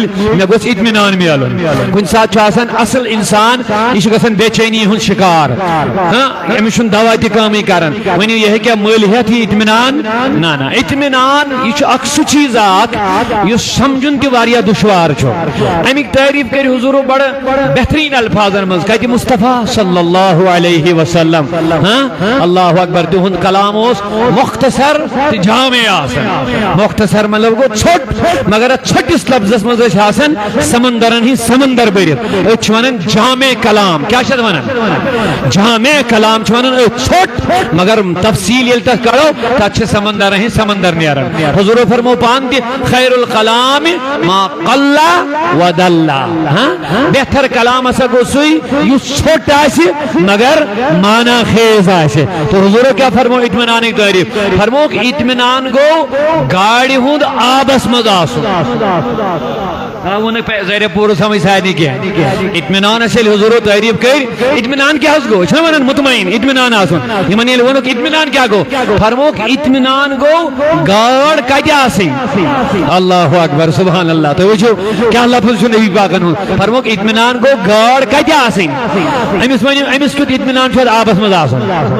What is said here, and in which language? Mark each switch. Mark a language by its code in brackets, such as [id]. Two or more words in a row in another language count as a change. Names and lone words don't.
[ks] مےٚ گوٚژھ اطمینان ملُن کُنہِ ساتہٕ چھُ آسان اصل انسان یہ چھُ گژھان بے چینی ہُنٛد شکار أمِس چھُنہٕ دوا تہِ کٲمٕے کران ؤنِو یہِ ہیٚکیٛاہ مٔلۍ ہٮ۪تھ یہِ اطمینان نہ نہ اطمینان یہ چھُ اکھ سُہ چیٖز اکھ یُس سمجھُن تہِ واریاہ دُشوار چھُ امیِکۍ تعریٖف کٔرِو حضوٗرو بڑٕ بہتریٖن الفاظن منٛز کتہِ مصطفیٰ [ar] صلی اللہ علیہ وسلم اللہ اکبر [ks] تہنٛد کلام اوس مختصر تہٕ جامع آسان مختصر مطلب گوٚو ژھوٚٹ مگر اتھ ژھوٚٹِس لفظس منٛز ٲسۍ آسان سمندرن ہٕنٛدۍ سمندر بٔرِتھ أسۍ چھِ ونان جامع کلام کیٛاہ چھِ اتھ ونان جامع کلام چھِ ونان أسۍ ژھوٚٹ مگر تفصیل ییٚلہِ تتھ کڑو تتھ چھِ سمندرن ہٕنٛدۍ سمندر نیران حضوٗرو فرمو پانہٕ تہِ [ar] خیر الکلام ما قل [ks] ودل بہتر کلام ہسا گوٚو سُے یُس ژھوٚٹ آسہِ مگر مانا خیز آسہِ تو حضوٗرو کیٛاہ فرمو اطمینانٕکۍ تعریٖف فرموکھ اطمینان گوٚو گاڑِ ہُنٛد آبس منٛز آسُن ووٚنُکھ ظٲہرے پوٗرٕ سمجھ سارنٕے کینٛہہ اطمینانس ییٚلہِ حضوٗرو تعریٖف کٔرۍ اطمینان کیٛاہ حظ گوٚو چھِنا ونان مطمعین اطمینان آسُن یِمن ییٚلہِ ووٚنُکھ اطمینان کیٛاہ گوٚو فرموکھ اطمینان گوٚو گاڈ کتہِ آسٕنۍ [ar] اللہ اکبر سبحان اللہ [ks] تُہۍ وٕچھِو کیٛاہ لفظ چھُ نبی پاکن ہُنٛد فرموکھ اطمینان گوٚو گاڈ کتہِ آسٕنۍ أمِس ؤنِو أمِس کیُتھ اطمینان چھُ اتھ آبس منٛز آسُن